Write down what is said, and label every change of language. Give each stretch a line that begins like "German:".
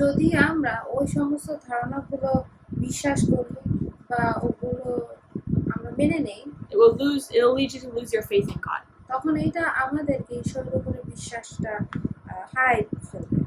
Bangla: যদি আমরা ওই সমস্ত ধারণাগুলো বিশ্বাস করি বা ওগুলো আমরা মেনে নেই,
English: it'll lead you to lose your faith in God,
Bangla: তখন এটা আমাদেরকে ঈশ্বরের উপরে বিশ্বাসটা হারাই ফেলবে।